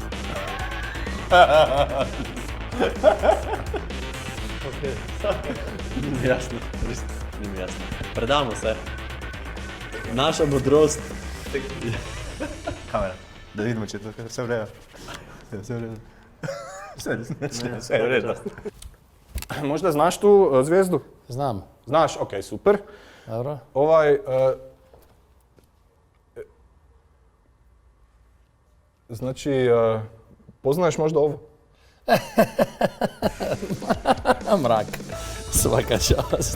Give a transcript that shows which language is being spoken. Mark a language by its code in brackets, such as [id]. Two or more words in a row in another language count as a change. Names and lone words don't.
[sl] Ni mi jasno, res ni mi jasno. Predamo se. Naša modrost. Kamera, da vidimo, če je to vse v redu. Vse v redu. Vse je v redu. [hr] Možda znaš tu zvezdu? Znam. Znaš, ok, super. Dobro. Znači, poznaješ možda ovo? Mrak. Svaka čast.